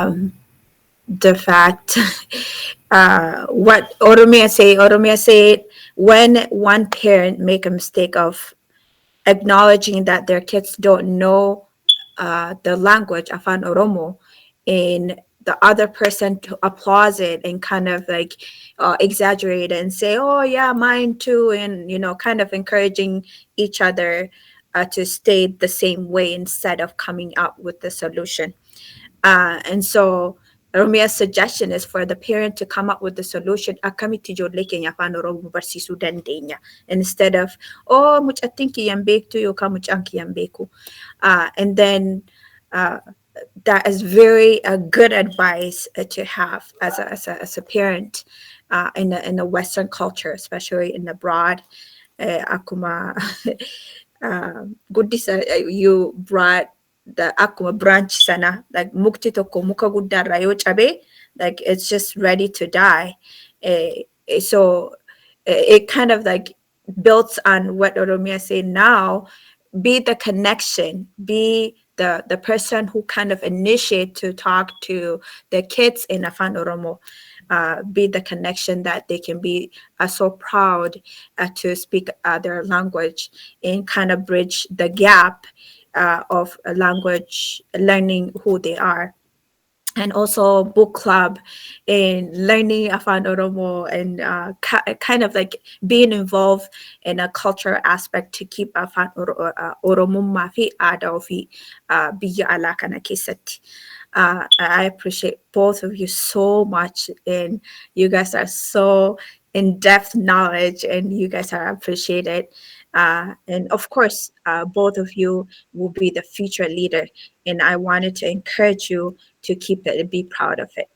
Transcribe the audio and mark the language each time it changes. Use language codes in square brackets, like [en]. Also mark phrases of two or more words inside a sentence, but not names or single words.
[en] The fact what Oromia say when one parent make a mistake of acknowledging that their kids don't know the language Afan Oromo, and the other person to applause it and kind of like exaggerate and say, oh yeah, mine too, and kind of encouraging each other to stay the same way instead of coming up with the solution. And so Romia's suggestion is for the parent to come up with the solution. [om] Akkamitti ijoollee keenya afaan Oromoo barsiisuu dandeenya. [en] Instead of, oh, [om] mucattiin kiyyan beektu yookaan mucaan kiyyan beeku. [en] And then that is very good advice to have as a parent in a Western culture, especially in abroad. [om] Akkuma guddisa [en] you brought the [om] akkuma branch sana, like mukti tokko muka guddaarraa yoo cabe, [en] like it's just ready to die. So it kind of like builds on what Oromia say now. Be the connection, be the person who kind of initiate to talk to the kids in Afan Oromo. Be the connection that they can be so proud to speak their language, and kind of bridge the gap of language learning who they are. And also book club in learning Afan Oromo, and kind of like being involved in a cultural aspect to keep [om] Afan Oromummaa fi aadaa ofii biyya alaa kana keessatti. [en] I appreciate both of you so much, and you guys are so in-depth knowledge, and you guys are appreciated. And of course, both of you will be the future leader, and I wanted to encourage you to keep it and be proud of it.